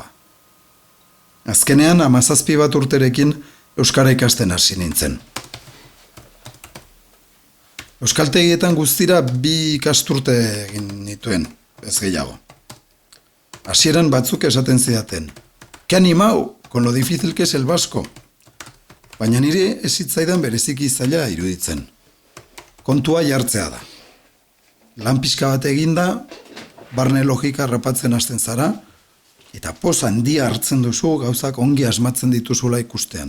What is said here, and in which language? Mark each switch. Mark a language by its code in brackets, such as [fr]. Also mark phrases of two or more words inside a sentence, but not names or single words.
[eu] Azkenean, 17 bat urterekin euskara ikasten hasi nintzen. Euskaltegietan guztira 2 ikasturte egin nituen, ez gehiago. Hasieran batzuk esaten zidaten, [es] "Ke animau, con lo difícil que es el vasco." [eu] Baina nire ez zitzaidan bereziki zaila iruditzen. Kontua jartzea da. Lan pixka bat eginda, barne logika harrapatzen hasten zara, eta poz handia hartzen duzu gauzak ongi asmatzen dituzula ikustean.